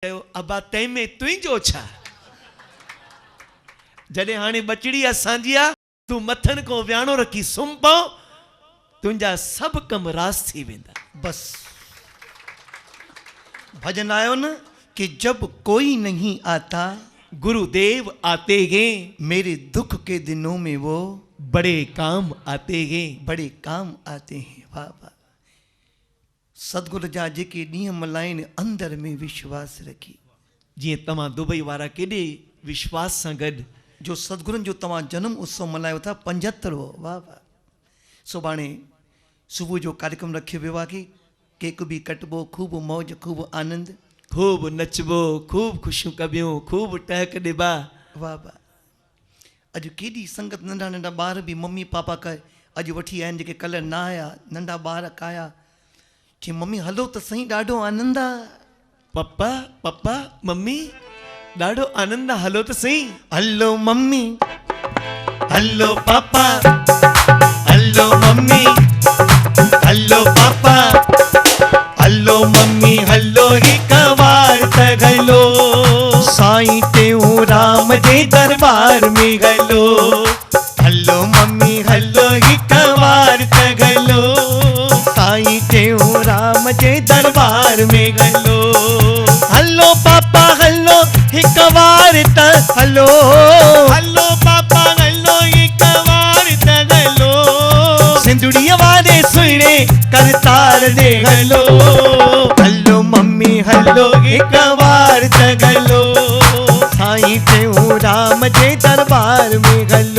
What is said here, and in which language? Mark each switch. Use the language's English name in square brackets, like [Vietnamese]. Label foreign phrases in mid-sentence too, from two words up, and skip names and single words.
[Sindhi] अबा तै में तुंहिंजो छा जॾहिं हाणे बचड़ी असांजी आहे तूं मथनि को वियाणो रखी सुम्ह पओ तुंहिंजा सभु कम रास थी वेंदा। [Hindi] बस भजन आयो न कि जब कोई नहीं आता गुरुदेव आते हैं मेरे दुख के दिनों में वो बड़े काम आते हैं। बड़े काम आते हैं। [Sindhi] वाह वाह। सतगुरु जा जेके ॾींहं मल्हाइनि अंदर में विश्वास रखी जीअं तव्हां दुबई वारा केॾे विश्वास सां गॾु जो सतगुरुनि जो तव्हां जन्म उत्सव मल्हायो था 75 वाह वाह। सुभाणे सुबुह जो कार्यक्रम रखियो वियो आहे कि केक बि कटबो खूब मौज खूब आनंद खूब नचबो खूब खुशियूं कबियूं खूब टहक ॾिबा। वाह वाह। अॼु केॾी संगत नंढा नंढा ॿार बि मम्मी पापा का अॼु वठी आया आहिनि जेके कल्ह न आया नंढा ॿार काया कि मम्मी हलो त सही ॾाढो आनंद आहे। पप्पा पप्पा मम्मी ॾाढो आनंद आहे हलो त सही। हलो मम्मी हलो पापा हलो मम्मी हलो पापा हलो मम्मी हलो हिक बार त हलो साईं टेऊंराम जे दरबार में हलो। हलो मम्मी हलो हिक बार त हलो साईं टेऊंराम जे दरबार में हलो। हलो पापा हलो हिक बार त हलो। हलो पापा हलो हिक बार त हलो सिंधुड़ीअ वारे सुहिणे करतार दे हलो। हलो मम्मी हलो हिक बार त हलो साईं टेऊंराम जे दरबार में हलो।